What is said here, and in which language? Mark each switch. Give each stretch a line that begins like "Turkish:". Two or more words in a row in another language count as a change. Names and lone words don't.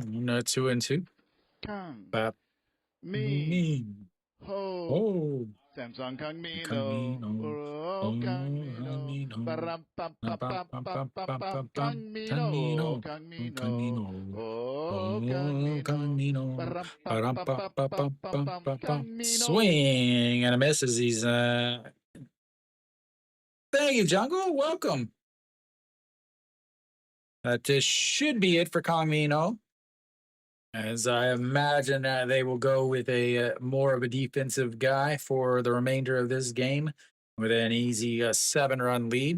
English: 2-2. Kang Bap. Ho. Oh. Samsung Kang Min-oh. Oh, Kang Min-oh. Baram pam pam pam pam pam pam. Kang Min-oh. Kang Min-oh. Oh, Kang Min-oh. Baram pam pam pam pam pam. Kang Min-oh. Swing and a miss as he's thank you, Jungle. Welcome. That should be it for Kang Min-oh. As I imagine they will go with a more of a defensive guy for the remainder of this game with an easy 7-run lead.